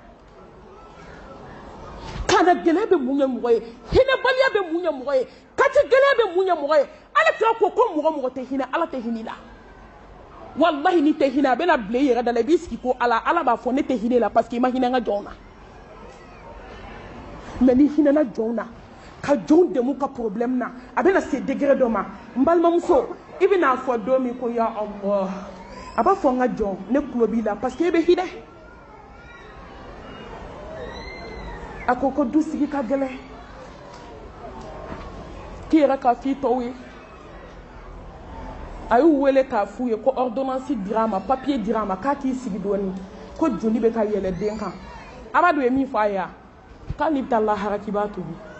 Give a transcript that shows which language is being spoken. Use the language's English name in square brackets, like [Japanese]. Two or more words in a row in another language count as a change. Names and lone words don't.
[Bambara] kana gɛlɛya bɛ mun ye mɔgɔ ye hinɛbaliya bɛ mun ye mɔgɔ ye kati gɛlɛya bɛ mun ye mɔgɔ ye ala kira ko mɔgɔ tɛ hinɛ ala tɛ hinɛ la wallahi ni tɛ hinɛ a bɛna bila i yɛrɛ da la i b'i sigi ko ala b'a fɔ ne tɛ hinɛ la [French] parce que [Bambara] i ma hinɛ n ka jɔnw na mais ni hinɛna jɔnw na ka jɔnw dɛmɛ ka problème na a bɛna se degré dɔ ma n balimamuso i bɛna fɔ don min ko [Arabic] يا الله [Bambara] a b'a fɔ n ka jɔn ne tulo b'i la [French] parce que [Bambara] i bɛ hinɛ a ko du sigi ka gɛlɛn k'i yɛrɛ k'a f'i tɔw ye a y'u wele k'a f'u ye ko ordonnance dira a ma papier dira a ma k'a k'i sigi dɔɔni ko joli bɛ ka yɛlɛ den kan Amadu ye min fɔ a ye a k'ale bɛ taa lahara k'i b'a tobi